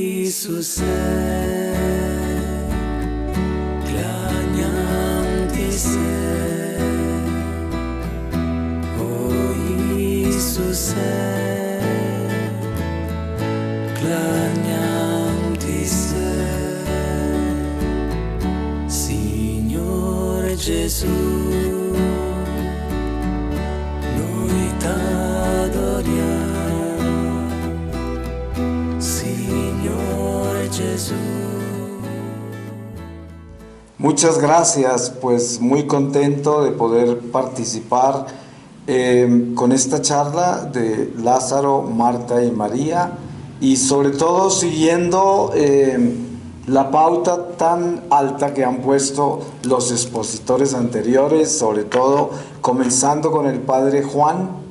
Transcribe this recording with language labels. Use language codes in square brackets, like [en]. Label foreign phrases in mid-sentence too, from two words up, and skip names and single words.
[bg] Иисусе, кланям ти се. О Иисусе, кланям ти се. [it] Signore Gesù, noi t'adoriamo. Signore Gesù. [es] Muchas gracias, pues muy contento de poder participar con esta charla de Lázaro, Marta y María, y sobre todo siguiendo la pauta tan alta que han puesto los expositores anteriores, sobre todo comenzando con el Padre Juan,